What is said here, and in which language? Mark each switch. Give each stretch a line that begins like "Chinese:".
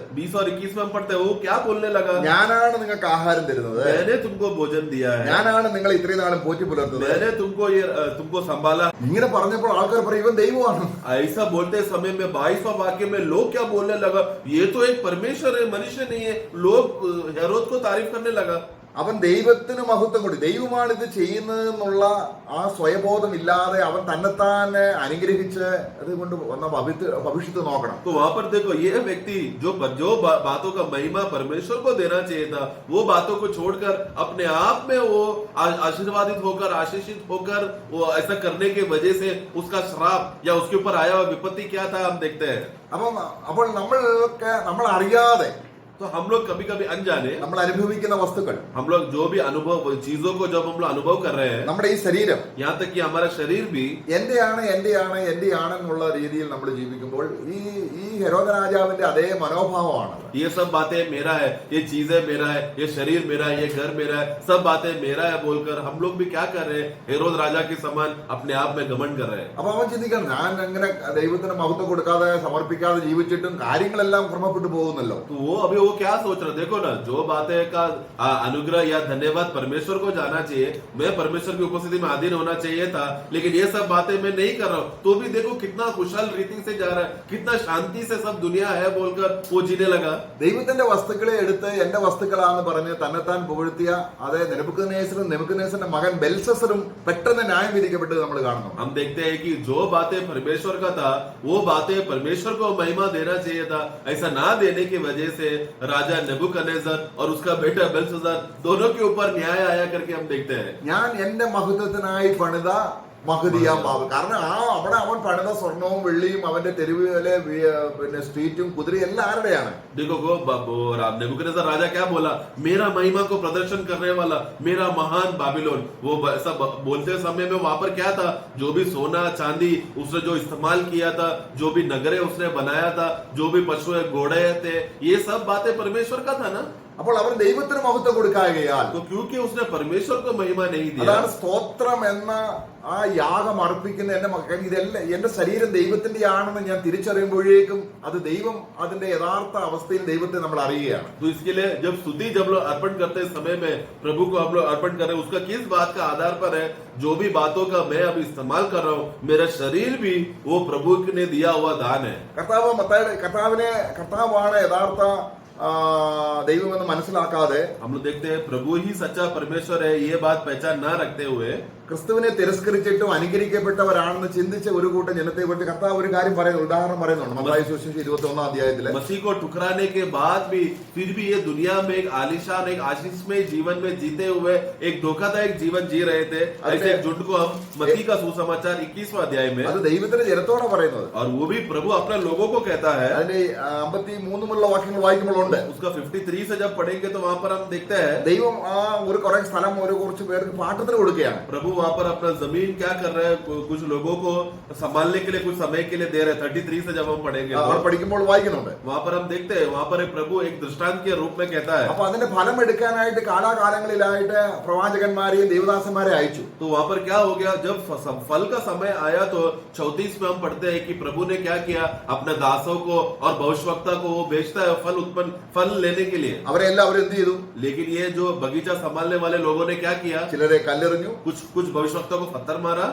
Hindi: 20 और 21 में हम पढ़ते हैं वो क्या बोलने लगा,
Malayalam: ഞാനാണ് നിങ്ങൾക്ക് ആഹാരം തരുന്നത്,
Hindi: मैंने तुमको भोजन दिया है,
Malayalam: ഞാനാണ് നിങ്ങളെ ഇത്രയും നാളും പോറ്റി പുലർത്തുന്നത്,
Hindi: मैंने तुमको संभाला.
Malayalam: ഇങ്ങനെ പറഞ്ഞപ്പോൾ ആൾക്കാർ പറയും ഇവൻ ദൈവമാണ്.
Hindi: ऐसा बोलते समय में 22वां वाक्य में लोग क्या बोलने लगा, ये तो एक परमेश्वर है, मनुष्य नहीं है. लोग हेरोद को तारीफ करने लगा.
Malayalam: അവൻ ദൈവത്തിന് മഹത്വം കൊടുത്തു. ദൈവമാണ് ഇത് ചെയ്യുന്നതെന്നുള്ള ആ സ്വയബോധം ഇല്ലാതെ അവൻ തന്നെത്താൻ അനുഗ്രഹിച്ച് അതുകൊണ്ട് വന്ന ഭവിഷ്യത്ത് നോക്കണം.
Hindi: तो वहां पर देखो ये व्यक्ति जो बातों का महिमा परमेश्वर को देना चाहिए था, वो बातों को छोड़कर अपने आप में वो आशीर्वादित होकर आशीषित होकर वो ऐसा करने की वजह से उसका श्राप या उसके ऊपर आया हुआ विपत्ति क्या था हम देखते हैं.
Malayalam: അപ്പോൾ നമ്മൾ അറിയാതെ
Hindi: तो हम लोग कभी कभी अनजाने
Malayalam: നമ്മൾ അനുഭവിക്കുന്ന വസ്തുക്കൾ,
Hindi: हम लोग जो भी अनुभव चीजों को जब हम लोग अनुभव कर रहे हैं,
Malayalam: നമ്മുടെ ഈ ശരീരം
Hindi: यहाँ तक कि हमारा शरीर भी
Malayalam: എന്റെയാണ് എന്നുള്ള രീതിയിൽ നമ്മൾ ജീവിക്കുമ്പോൾ ഈ ഹെരോദ രാജാവിന്റെ അതേ മനോഭാവമാണ്.
Hindi: ये सब बातें मेरा है, ये चीजें मेरा है, ये शरीर मेरा है, ये घर मेरा है, सब बातें मेरा है बोलकर हम लोग भी क्या कर रहे हैं, हेरोद राजा के समान अपने आप में घमंड कर रहे हैं.
Malayalam: അപ്പൊ അവൻ ചിന്തിക്കണം, ഞാൻ അങ്ങനെ ദൈവത്തിന് മഹത്വം കൊടുക്കാതെ സമർപ്പിക്കാതെ ജീവിച്ചിട്ടും കാര്യങ്ങളെല്ലാം ക്രമപ്പെട്ടു പോകുന്നല്ലോ.
Hindi: तो वो क्या सोच रहे, देखो ना, जो बातें का अनुग्रह या धन्यवाद परमेश्वर को जाना चाहिए, मैं परमेश्वर की उपस्थिति में अधीन होना चाहिए था, लेकिन ये सब बातें मैं नहीं कर रहा हूँ, तो भी देखो कितना कुशल रीति से जा रहा है, कितना शांति से सब दुनिया है बोलकर वो जीने लगा.
Malayalam: ദൈവത്തിന്റെ വസ്തുക്കളെ എടുത്ത് എന്റെ വസ്തുക്കളാന്ന് പറഞ്ഞ് തന്നെത്താൻ പുകഴ്ത്തിയ അതേ നെബൂഖദ്നേസറിന്റെ മകൻ ബെൽസസറും പെട്ടെന്ന് ന്യായം വിധിക്കപ്പെട്ടത് നമ്മൾ കാണുന്നു.
Hindi: हम देखते हैं कि जो बातें परमेश्वर का था वो बातें परमेश्वर को महिमा देना चाहिए था, ऐसा ना देने की वजह से राजा नेबूकदनेस्सर और उसका बेटा बेल्शस्सर दोनों के ऊपर न्याय आया करके हम देखते हैं.
Malayalam: ഞാൻ എന്റെ മഹത്വത്തിനായി പണിത മഹതിയാം ബാബു. കാരണം അവിടെ അവൻ പണിത സ്വർണവും വെള്ളിയും അവന്റെ തെരുവിലെ പിന്നെ സ്ട്രീറ്റും കുതിരയും എല്ലാം ആരുടെയാണ്?
Hindi: देखो नेबूकदनेस्सर राजा क्या बोला, मेरा महिमा को प्रदर्शन करने वाला मेरा महान बाबिलोन. वो सब बोलते समय में वहां पर क्या था, जो भी सोना चांदी उसने जो इस्तेमाल किया था, जो भी नगरे उसने बनाया था, जो भी पशु घोड़े थे, ये सब बातें परमेश्वर का था ना.
Malayalam: അപ്പോൾ അവർ ദൈവത്തിന് മഹത്വം കൊടുക്കാകയാൽ,
Hindi: तो क्योंकि उसने परमेश्वर को महिमा नहीं दिया,
Malayalam: അതാണ് സ്തോത്രം എന്ന ആ യാഗം അർപ്പിക്കുന്ന എന്റെ മകൻ, ഇതെല്ലാം എന്റെ ശരീരം ദൈവത്തിന്റെ ആണെന്ന് ഞാൻ തിരിച്ചറിയുമ്പോഴേക്കും അത് ദൈവം അതിന്റെ യഥാർത്ഥ അവസ്ഥയിൽ ദൈവത്തെ നമ്മൾ അറിയുകയാണ്.
Hindi: तो इसके लिए जब स्तुति जब लोग अर्पण करते समय में प्रभु को हम लोग अर्पण कर रहे हैं, उसका किस बात का आधार पर है, जो भी बातों का मैं अब इस्तेमाल कर रहा हूँ, मेरा शरीर भी वो प्रभु ने दिया हुआ दान है.
Malayalam: കർത്താവാണ് യഥാർത്ഥ ദൈവമെന്ന് മനസ്സിലാക്കാതെ
Hindi: हम लोग देखते हैं प्रभु ही सच्चा परमेश्वर है, ये बात पहचान ना रखते हुए
Malayalam: ക്രിസ്തുവിനെ തിരസ്കരിച്ചിട്ടും അനുകരിക്കപ്പെട്ടവരാണെന്ന് ചിന്തിച്ച ഒരു കൂട്ടം ജനത്തെ കുറിച്ച് കർത്താവ് ഒരു കാര്യം പറയുന്നു, ഉദാഹരണം പറയുന്നുണ്ട്. മത്തായി സുവിശേഷം 21 അധ്യായത്തില്
Hindi: मसीह को ठुकराने के बाद भी फिर भी ये दुनिया में एक आलीशान एक आशीषमय जीवन में जीते हुए एक धोखादायक जीवन जी रहे थे, ऐसे एक झुंड को हम मसीह का सुसमाचार 21वां अध्याय में,
Malayalam: അത് ദൈവത്തിന്റെ ജനത്തോടെ പറയുന്നത്.
Hindi: और वो भी प्रभु अपने लोगों को कहता है.
Malayalam: അതിന്റെ 53 വാക്യങ്ങൾ വായിക്കുമ്പോഴുണ്ട്.
Hindi: उसका 53 से जब पढ़ेंगे तो वहां पर हम देखते हैं
Malayalam: ദൈവം ഒരു കുറെ സ്ഥലം ഒരു കുറച്ച് പേർക്ക് പാട്ടത്തിന് കൊടുക്കുകയാണ്.
Hindi: प्रभु वहां पर अपना जमीन क्या कर रहे हैं, कुछ लोगों को संभालने के लिए कुछ समय के लिए दे रहे हैं. 33 से जब हम पढ़ेंगे
Malayalam: അവർ പഠിക്കുമ്പോൾ വായിക്കുന്നുണ്ട്.
Hindi: वहां पर हम देखते हैं, वहां पर एक प्रभु एक दृष्टांत के रूप में कहता है.
Malayalam: അപ്പൊ അതിന്റെ ഫലം എടുക്കാനായിട്ട് കാലാകാലങ്ങളിലായിട്ട് പ്രവാചകന്മാരെയും ദേവദാസന്മാരെ അയച്ചു.
Hindi: तो वहां पर क्या हो गया, जब फल का समय आया तो 34 में हम पढ़ते हैं कि प्रभु ने क्या किया, अपने दासों को और भविष्यवक्ता को वो भेजता है फल लेने के लिए.
Malayalam: അവരെ എല്ലാവരും എന്ത് ചെയ്തു?
Hindi: लेकिन ये जो बगीचा संभालने वाले लोगों ने क्या किया,
Malayalam: ചിലരെ കല്ലെറിഞ്ഞു,
Hindi: कुछ भविष्यवक्ता को पत्थर मारा,